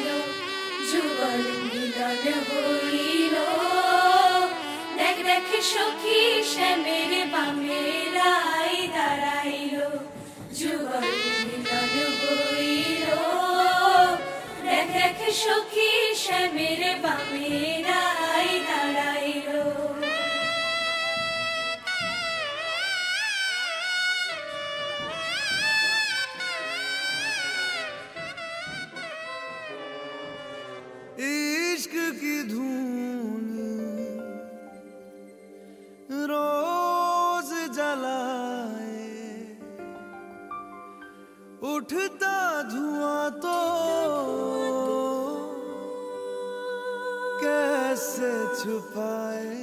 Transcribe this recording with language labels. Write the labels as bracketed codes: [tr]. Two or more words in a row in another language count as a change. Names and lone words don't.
[bn] যুগল মিলন হইল, দেখ দেখ সখী শ্যামের বামে রাই দাঁড়াইল। যুগল মিলন হইল, দেখ দেখ সখী শ্যামের বামে রাই দাঁড়াইল। [hi] इश्क की धून रोज जलाए, उठता धुआं तो कैसे छुपाए।